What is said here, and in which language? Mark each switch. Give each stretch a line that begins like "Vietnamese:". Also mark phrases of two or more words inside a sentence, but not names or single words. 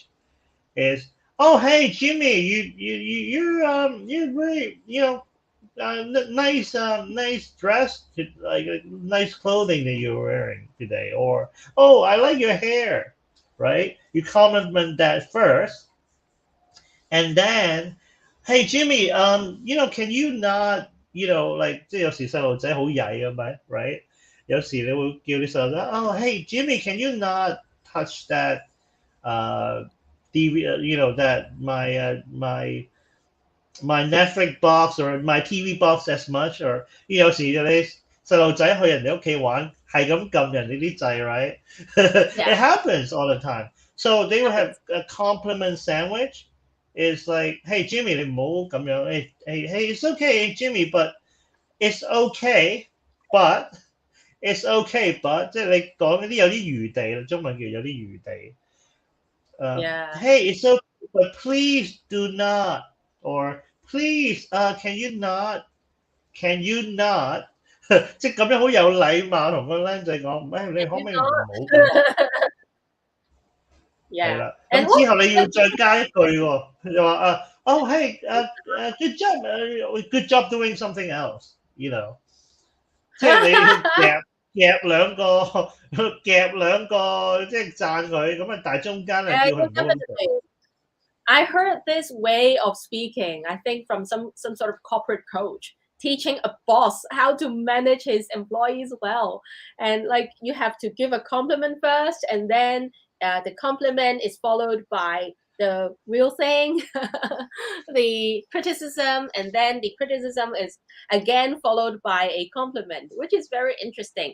English: Is oh hey Jimmy, you're really nice dress, like nice clothing that you're wearing today, or oh I like your hair, right? You compliment that first. And then, hey Jimmy, can you not, like
Cantonese: 即係有時細路仔好曳啊咪
English: right？
Cantonese: 有時你會叫啲細路仔
English: ，oh hey Jimmy, can you not touch that DV, that my Netflix box or my TV box as much, or
Cantonese: 有時你細路仔去人哋屋企玩，係咁撳人哋啲掣
English: right？ Yeah. It happens all the time. So they would have a compliment sandwich. It's like, hey Jimmy,
Cantonese: 你唔好咁樣。
English: Hey, it's okay, Jimmy, but it's okay, but
Cantonese: 即係你講嗰啲有啲餘地啦，中文叫有啲餘地。
English: Yeah. Hey, it's okay, but please do not, or please, can you not,
Cantonese: 即係咁樣好有禮貌同個僆仔講，你可唔可以唔好咁？係啦，咁之後你要再加一句喎，就話
English: oh hey, good job doing something else,
Cantonese: 即係你夾兩個即係讚佢，咁啊但係中間啊叫佢唔好咁做。
English: I heard this way of speaking, I think from some sort of corporate coach, teaching a boss how to manage his employees well. And like you have to give a compliment first, and then the compliment is followed by the real thing, the criticism, and then the criticism is again followed by a compliment, which is very interesting.